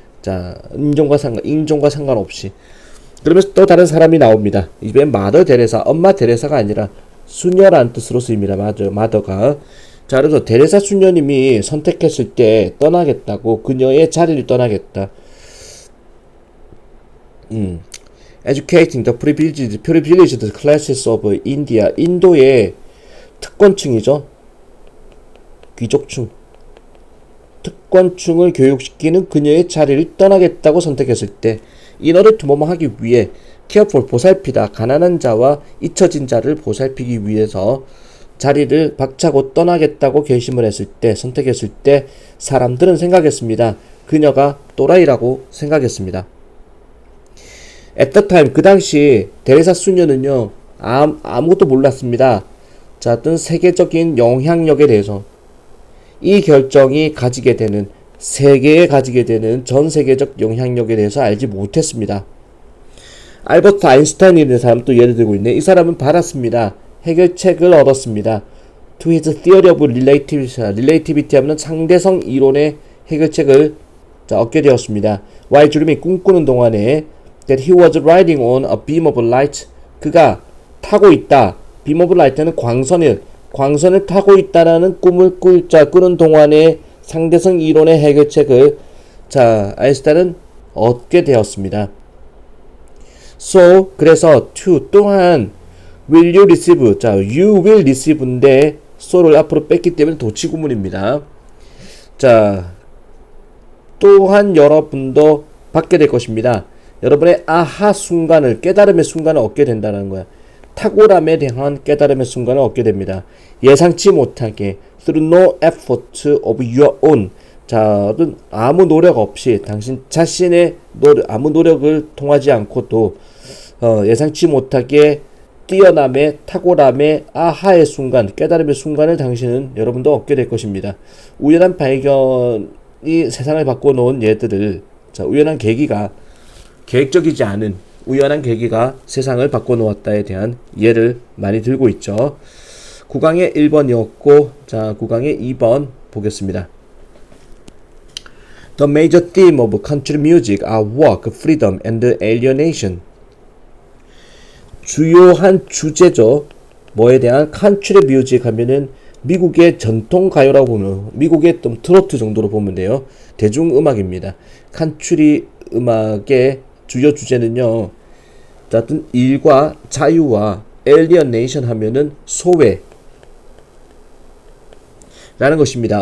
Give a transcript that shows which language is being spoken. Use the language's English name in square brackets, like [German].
[Korean] 자, 인종과 상관없이. 그러면서 또 다른 사람이 나옵니다. 이번엔 마더 데레사, 엄마 데레사가 아니라 수녀라는 뜻으로 쓰입니다. 마더가. 자, 그래서 데레사 수녀님이 선택했을 때 떠나겠다고, 그녀의 자리를 떠나겠다. [English] Educating the privileged classes of India. [Korean] 인도의 특권층이죠. 귀족층. 특권층을 교육시키는 그녀의 자리를 떠나겠다고 선택했을 때 [English] in order to [Korean] 뭐뭐 하기 위해 [English] careful [Korean] 보살피다 가난한 자와 잊혀진 자를 보살피기 위해서 자리를 박차고 떠나겠다고 결심을 했을 때 선택했을 때 사람들은 생각했습니다. 그녀가 또라이라고 생각했습니다. [English] At the time [Korean] 그 당시 데레사 수녀는요 아무것도 몰랐습니다. 자, 어떤 세계적인 영향력에 대해서 이 결정이 가지게 되는 세계에 가지게 되는 전 세계적 영향력에 대해서 알지 못했습니다. 알버트 아인슈타인이라는 사람 또 예를 들고 있네. 이 사람은 받았습니다. 해결책을 얻었습니다. [English] To his theory of relativity [Korean] 하면 상대성 이론의 해결책을 얻게 되었습니다. [English] While dreaming [Korean] 꿈꾸는 동안에 [English] that he was riding on a beam of light [Korean] 그가 타고 있다. [English] beam of light [Korean] 는 광선을 타고 있다라는 꿈을 꾸는 동안에 상대성 이론의 해결책을 아인슈타인은 얻게 되었습니다. So 그래서 to 또한 [English] will you receive you will receive [Korean] 인데 so를 앞으로 뺐기 때문에 도치구문입니다. 자, 또한 여러분도 받게 될 것입니다. 여러분의 아하 순간을 깨달음의 순간을 얻게 된다는 거야. 탁월함에 대한 깨달음의 순간을 얻게 됩니다. 예상치 못하게 [English] through no effort of your own [Korean] 자, 아무 노력 없이 당신 자신의 아무 노력을 통하지 않고도 예상치 못하게 뛰어남의 탁월함의 아하의 순간 깨달음의 순간을 당신은 여러분도 얻게 될 것입니다. 우연한 발견이 세상을 바꿔놓은 예들을 우연한 계기가 계획적이지 않은 우연한 계기가 세상을 바꿔놓았다에 대한 예를 많이 들고 있죠. 9강의 1번이었고 자 9강의 2번 보겠습니다. [English] The major theme of country music are work, freedom, and alienation. [Korean] 주요한 주제죠. 뭐에 대한 [English] country music [Korean] 하면은 미국의 전통 가요라고 보면 미국의 좀 트로트 정도로 보면 돼요. 대중음악입니다. country 음악의 주요 주제는요. 어떤 일과 자유와 alienation 하면은 소외 라는 것입니다.